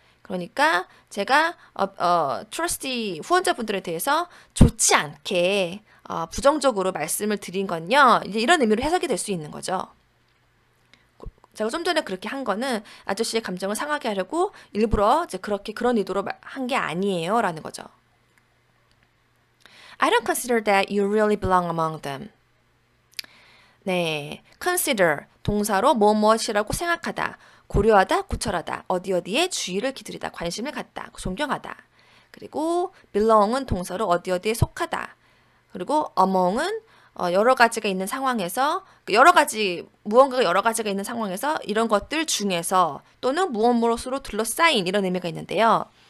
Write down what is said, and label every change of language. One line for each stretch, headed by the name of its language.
Korean: 그러니까 제가 트러스티 후원자분들에 대해서 좋지 않게 부정적으로 말씀을 드린 건요. 이제 이런 의미로 해석이 될 수 있는 거죠. 제가 좀 전에 그렇게 한 거는 아저씨의 감정을 상하게 하려고 일부러 이제 그런 의도로 한 게 아니에요. 라는 거죠.
English: I don't consider that you really belong among them.
Korean: 네, consider 동사로 무엇이라고 생각하다, 고려하다, 고찰하다, 어디에 주의를 기울이다, 관심을 갖다, 존경하다. 그리고 belong은 동사로 어디에 속하다. 그리고 among은 여러 가지가 있는 상황에서 무언가가 여러 가지가 있는 상황에서 이런 것들 중에서 또는 무엇으로 둘러싸인 이런 의미가 있는데요.